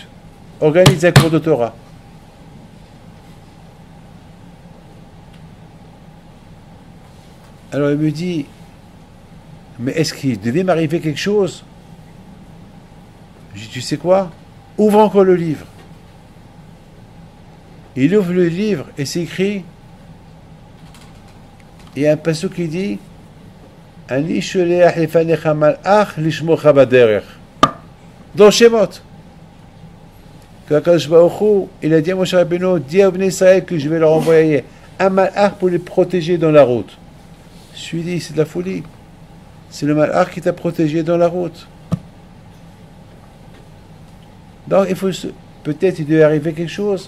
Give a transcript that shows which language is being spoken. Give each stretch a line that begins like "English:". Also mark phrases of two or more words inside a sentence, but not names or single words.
French: Organise un cours de Torah. Alors il me dit, mais est-ce qu'il devait m'arriver quelque chose? Je dis, tu sais quoi? Ouvre encore le livre. Il ouvre le livre et c'est écrit, il y a un passage qui dit,
Hebrew: אני שולח לפניך מלאך לשמרך בדרך.
French: Dans Shemot. Que
Hebrew: הקדוש ברוך הוא,
French: il a dit à Moshe Rabbeinu, dis à
Hebrew: בני ישראל
French: que je vais leur envoyer un malach pour les protéger dans la route. Je lui dis, c'est de la folie. C'est le malach qui t'a protégé dans la route. Donc il faut peut-être il devait arriver quelque chose.